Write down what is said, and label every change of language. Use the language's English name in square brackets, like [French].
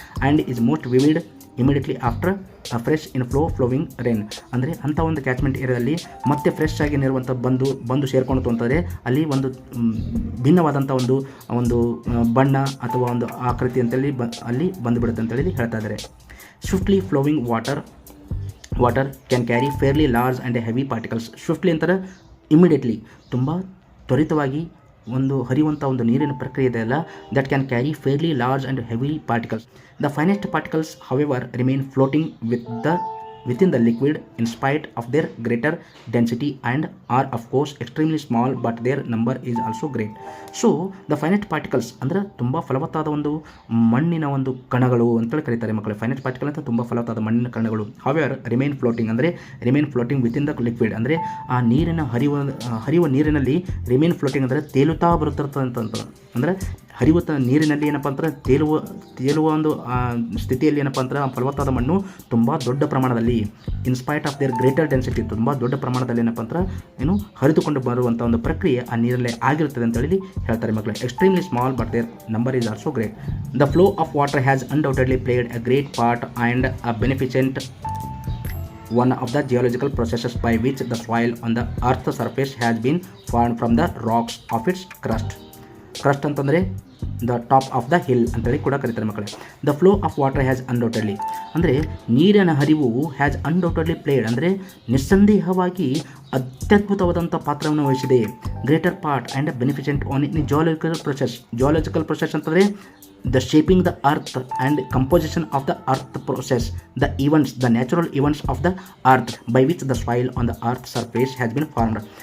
[English] and is most vivid immediately after a fresh flowing rain [Kannada] ಅಂದರೆ ಅಂಥ ಒಂದು catchment ಏರಿಯಾದಲ್ಲಿ ಮತ್ತೆ ಫ್ರೆಶ್ ಆಗಿ ನೀರುವಂಥ ಬಂದು ಸೇರ್ಕೊಂಡು ಅಂತಂದರೆ ಅಲ್ಲಿ ಒಂದು ಭಿನ್ನವಾದಂಥ ಒಂದು ಬಣ್ಣ ಅಥವಾ ಒಂದು ಆಕೃತಿ ಅಂತೇಳಿ ಅಲ್ಲಿ ಬಂದುಬಿಡುತ್ತೆ ಅಂತೇಳಿ ಹೇಳ್ತಾ ಇದ್ದಾರೆ. [English] Swiftly flowing water can carry fairly large and heavy particles. [Kannada] Swiftly ಅಂತಾರೆ ಇಮಿಡಿಯೇಟ್ಲಿ ತುಂಬ ತ್ವರಿತವಾಗಿ ಒಂದು ಹರಿಯುವಂಥ ಒಂದು ನೀರಿನ ಪ್ರಕ್ರಿಯೆ ಇದೆಯಲ್ಲ, [English] That can carry fairly large and heavy particles. The finest particles however remain floating within the liquid in spite of their greater density and are of course extremely small but their number is also great. So the finite particles [Kannada] ಅಂದರೆ ತುಂಬ ಫಲವತ್ತಾದ ಒಂದು ಮಣ್ಣಿನ ಒಂದು ಕಣಗಳು ಅಂತೇಳಿ ಕರೀತಾರೆ ಮಕ್ಕಳು. [English] finite particle [Kannada] ಅಂತ ತುಂಬ ಫಲವತ್ತಾದ ಮಣ್ಣಿನ ಕಣಗಳು. [English] however remain floating within the liquid [Kannada] ಅಂದರೆ ಆ ನೀರಿನ ಹರಿಯುವ ನೀರಿನಲ್ಲಿ [English] remain floating [Kannada] ಅಂದರೆ ತೇಲುತ್ತಾ ಬರುತ್ತಿರ್ತದೆ ಅಂತ ಅಂದರೆ ಹರಿಯುವ ನೀರಿನಲ್ಲಿ ಏನಪ್ಪ ಅಂದ್ರೆ ತೇಲುವ ಒಂದು ಸ್ಥಿತಿಯಲ್ಲಿ ಏನಪ್ಪ ಅಂದ್ರೆ ಆ ಫಲವತ್ತಾದ ಮಣ್ಣು ತುಂಬ ದೊಡ್ಡ ಪ್ರಮಾಣದಲ್ಲಿ [English] in spite of their greater density [Kannada] ತುಂಬ ದೊಡ್ಡ ಪ್ರಮಾಣದಲ್ಲಿ ಏನಪ್ಪ ಅಂದ್ರೆ ಹರಿದುಕೊಂಡು ಬರುವಂಥ ಒಂದು ಪ್ರಕ್ರಿಯೆ ಆ ನೀರಲ್ಲೇ ಆಗಿರುತ್ತದೆ ಅಂತೇಳಿ ಹೇಳ್ತಾರೆ ಮಕ್ಕಳು. [English] Extremely small but their number is also great. The flow of water has undoubtedly played a great part and a beneficent one of the geological processes by which the soil on the earth's surface has been formed from the rocks of its crust [Kannada] ಅಂತಂದರೆ [English] the top of the hill [Kannada] ಅಂತೇಳಿ ಕೂಡ ಕರೀತಾರೆ ಮಕ್ಕಳೇ. [English] the flow of water has undoubtedly [Kannada] ಅಂದರೆ ನೀರಿನ ಹರಿವು [English] has undoubtedly played [Kannada] ಅಂದರೆ ನಿಸ್ಸಂದೇಹವಾಗಿ ಅತ್ಯದ್ಭುತವಾದಂಥ ಪಾತ್ರವನ್ನು ವಹಿಸಿದೆ. [English] greater part and beneficent on in geological process [Kannada] ಅಂತಂದರೆ [English] the shaping the earth and composition of the earth process, the natural events of the earth by which the soil on the earth surface has been formed.